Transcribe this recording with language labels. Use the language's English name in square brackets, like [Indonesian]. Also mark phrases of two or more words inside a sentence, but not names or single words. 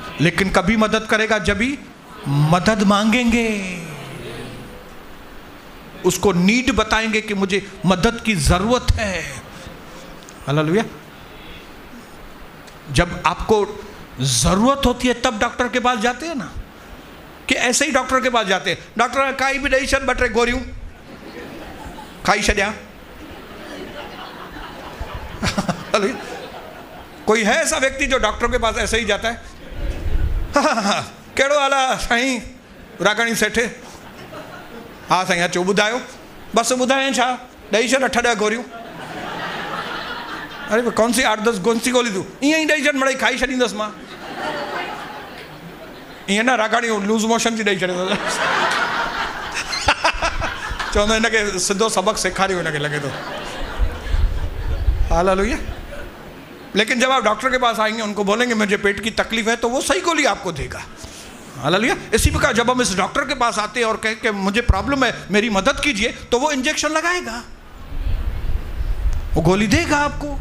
[Hindi] लेकिन कभी मदद करेगा जब भी मदद मांगेंगे, उसको नीड बताएंगे कि मुझे मदद की जरूरत है। हालेलुया। जब आपको जरूरत होती है तब डॉक्टर के पास जाते हैं ना, कि ऐसे ही डॉक्टर के पास जाते हैं, डॉक्टर काई भी नहीं [Sindhi] छॾ ॿ टे गोरियूं खाई छॾिया। [Hindi] कोई है ऐसा व्यक्ति जो डॉक्टर के पास ऐसे ही जाता है? [Sindhi] कहिड़ो हाल आहे साईं रागाणी सेठ? हाँ साईं अचो ॿुधायो। बस ॿुधाए छा, ॾेई छॾ 8-10 गोरियूं। [Hindi] अरे कौन सी 8-10 कौन सी गोली [Sindhi] तूं ईअं ई ॾेई छॾ, मिड़ई खाई छॾींदुसि मां। ईअं न रागाणी लूज़ मोशन जी ॾेई छॾींदुसि। चवंदो हिनखे सिधो सबक़ु सेखारियो, हिनखे लॻे थो। [Hindi] हालेलुया। लेकिन जब आप डॉक्टर के पास आएंगे, उनको बोलेंगे मुझे पेट की तकलीफ है, तो वो सही गोली आपको देगा। हालेलुया। इसी प्रकार जब हम इस डॉक्टर के पास आते हैं और कहें कि मुझे प्रॉब्लम है, मेरी मदद कीजिए, तो वो इंजेक्शन लगाएगा, वो गोली देगा आपको।